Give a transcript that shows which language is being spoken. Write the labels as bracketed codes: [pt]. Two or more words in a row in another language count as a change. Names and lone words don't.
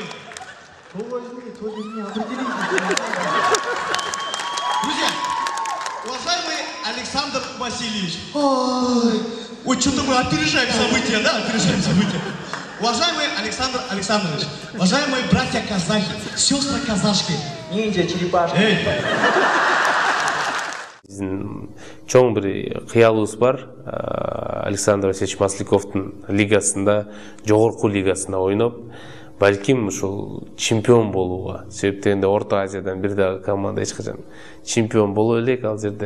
[ru] То возьми, то верни, определись. Друзья, уважаемый Александр Васильевич. Ой, что-то мы опережаем события, да? Опережаем события. Уважаемый Александр Александрович, уважаемые братья казахи, сестры казашки. Ниндзя, черепашки. [ky] чоң бір кыялыбыз бар. Александр Васильевич Масляковтун лигасында, жогорку лигасында ойноп, балким ушул чемпион болууга. Себептен Орто Азиядан бир дагы команда эч качан чемпион боло элек ал жерде.